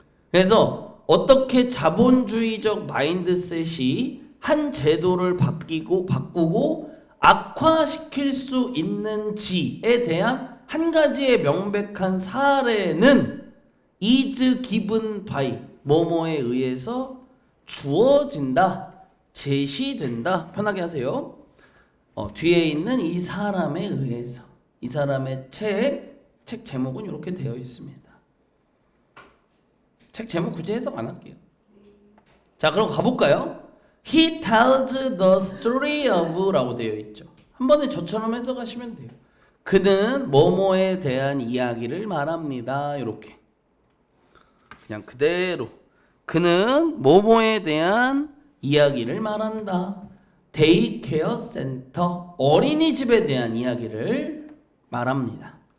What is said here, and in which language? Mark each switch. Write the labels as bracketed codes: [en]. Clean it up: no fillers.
[ko] 그래서 어떻게 자본주의적 마인드셋이 한 제도를 바꾸고 악화시킬 수 있는지에 대한 한 가지의 명백한 사례는 [en] is given by [ko] 뭐뭐에 의해서 주어진다, 제시된다. 편하게 하세요. 뒤에 있는 이 사람에 의해서. 이 사람의 책 제목은 이렇게 되어 있습니다. 책 제목 굳이 해석 안 할게요. 자, 그럼 가볼까요? [en] He tells the story of [ko] 라고 되어 있죠. 한 번에 저처럼 해석하시면 돼요. 그는 뭐뭐에 대한 이야기를 말합니다. 이렇게 그냥 그대로 그는 뭐뭐에 대한 이야기를 말한다. 데이케어 센터 어린이집에 대한 이야기를 말합니다.